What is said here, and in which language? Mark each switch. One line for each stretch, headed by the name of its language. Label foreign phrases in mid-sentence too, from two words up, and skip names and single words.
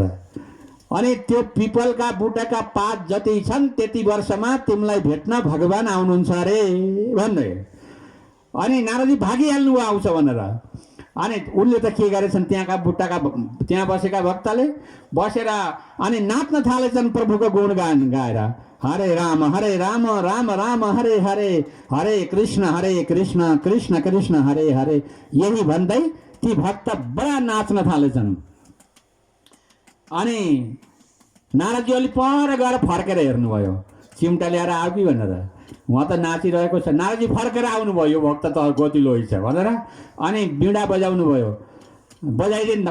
Nepali: अनि त्यो पिपलका बुटाका पात जति छन् त्यति वर्षमा तिमीलाई भेट्न भगवान् आउनुहुन्छ अरे भन्दै। अनि नारदजी भागिहाल्नु आउँछ भनेर। अनि उनले त के गरेछन्, त्यहाँका बुट्टाका त्यहाँ बसेका भक्तले बसेर अनि नाच्न थालेछन् प्रभुको गुणगान गाएर।
Sanskrit: हरे राम राम राम हरे हरे, हरे कृष्ण कृष्ण कृष्ण हरे हरे,
Nepali: यही भन्दै ती भक्त बडा नाच्न थालेछन्। अनि नारदजी अलि पर गएर फर्केर हेर्नुभयो, चिम्टा ल्याएर आऊ कि भनेर। उहाँ त नाचिरहेको छ। नारदजी फर्केर आउनुभयो, यो भक्त त गतिलो छ भनेर। अनि बिँडा बजाउनु भयो, बजाइदिनु।